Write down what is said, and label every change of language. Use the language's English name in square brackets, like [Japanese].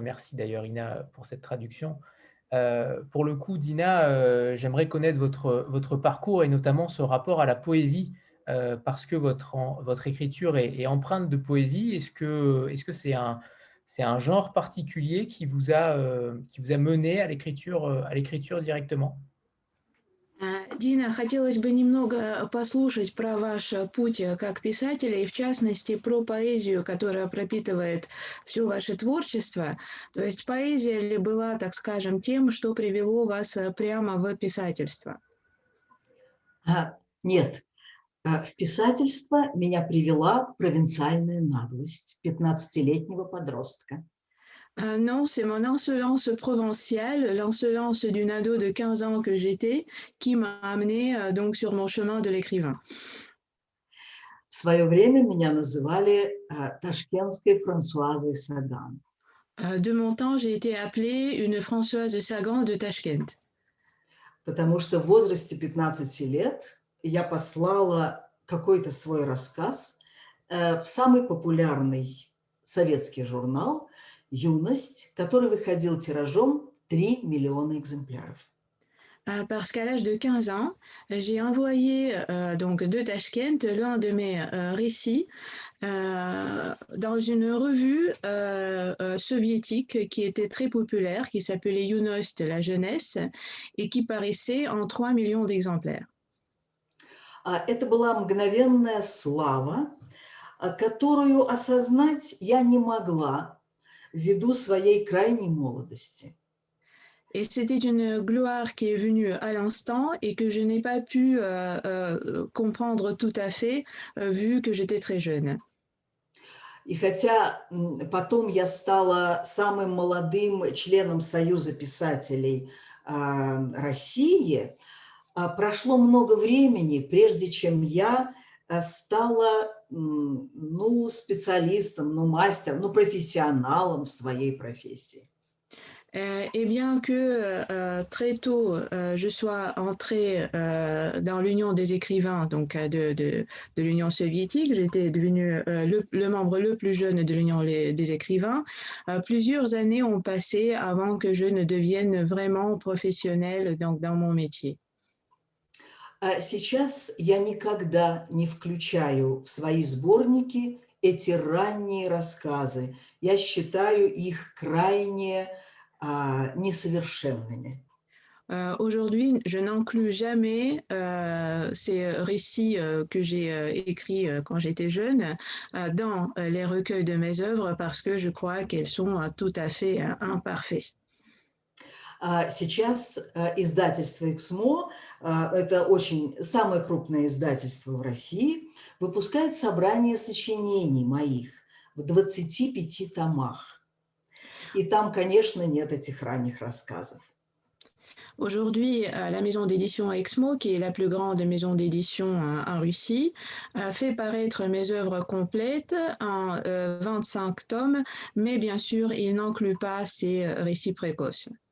[French] Merci d'ailleurs, Ina, pour cette traduction. Pour le coup, Dina, j'aimerais connaître votre parcours et notamment ce rapport à la poésie, parce que votre écriture est empreinte de poésie. Est-ce que c'est un genre particulier qui vous a mené à l'écriture directement? [Russian] Дина, хотелось бы немного послушать про ваш путь как писателя и, в частности, про поэзию, которая пропитывает все ваше творчество. То есть поэзия ли была, так скажем, тем, что привело вас прямо в писательство? Нет. В писательство меня привела провинциальная наглость 15-летнего подростка. [French] Non, c'est mon insolence provinciale, l'insolence d'une ado de 15 ans que j'étais, qui m'a amené donc sur mon chemin de l'écrivain. [Russian] В свое время меня называли ташкентской Франсуазой Саган. [French] De mon temps, j'ai été appelée une Françoise Sagan de Tashkent. [Russian] Потому что в возрасте 15 лет я послала какой-то свой рассказ в самый популярный советский журнал «Юность», который выходил тиражом 3 миллиона экземпляров. [French] Parce qu'à l'âge de 15 ans, j'ai envoyé donc de Tashkent l'un de mes récits dans une revue soviétique qui était très populaire, qui s'appelait Юность, la jeunesse, et qui paraissait en 3 millions d'exemplaires. [Russian] Это была мгновенная слава, которую осознать я не могла ввиду своей крайней молодости. [French] Et c'était une gloire qui est venue à l'instant et que je n'ai pas pu comprendre tout à fait, vu que j'étais très jeune. [Russian] И хотя потом я стала самым молодым членом Союза писателей России, прошло много времени, прежде чем я стала специалистом, мастером, профессионалом в своей профессии. [French] Et bien que très tôt je sois entrée dans l'Union des écrivains, donc de l'Union soviétique, j'étais devenue le membre le plus jeune de l'Union des écrivains. Plusieurs années ont passé avant que je ne devienne vraiment professionnelle donc, dans mon métier. [Russian] Сейчас я никогда не включаю в свои сборники эти ранние рассказы. Я считаю их крайне несовершенными. [French] Aujourd'hui, je n'inclus jamais ces récits que j'ai écrits quand j'étais jeune dans les recueils de mes œuvres parce que je crois qu'elles sont tout à fait imparfaites. [Russian] Сейчас издательство «Эксмо», это самое крупное издательство в России, выпускает собрание сочинений моих в 25 томах. И там, конечно, нет этих ранних рассказов. [French] Aujourd'hui, la maison d'édition Exmo, qui est la plus grande maison d'édition en Russie, fait paraître mes œuvres complètes en 25 tomes, mais bien sûr, il n'inclut pas ces récits précoces.